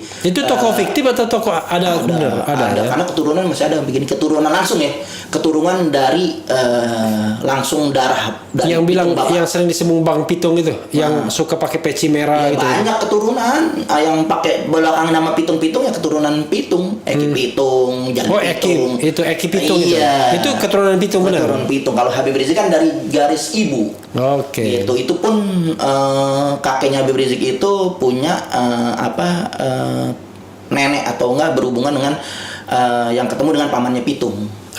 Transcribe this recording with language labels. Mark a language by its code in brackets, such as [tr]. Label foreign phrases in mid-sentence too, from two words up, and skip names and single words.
[id] Itu tokoh fiktif atau tokoh ada benar? Ada ya. Karena keturunan masih ada bikin keturunan langsung ya. Keturunan dari langsung darah dari Yang bilang Pitung Bapak. yang sering disebut Bang Pitung itu, yang suka pakai peci merah Ya, gitu. banyak keturunan yang pakai belakang nama Pitung-Pitung ya keturunan Pitung, Eki Pitung, Jani Oh, Pitung. Eki Pitung Iya. itu keturunan Pitung benar. Keturunan Pitung. Kalau Habib Rizik kan dari garis ibu. Oke. Itu pun kakeknya Habib Rizik itu punya nenek atau enggak berhubungan dengan yang ketemu dengan pamannya Pitung. Gitu.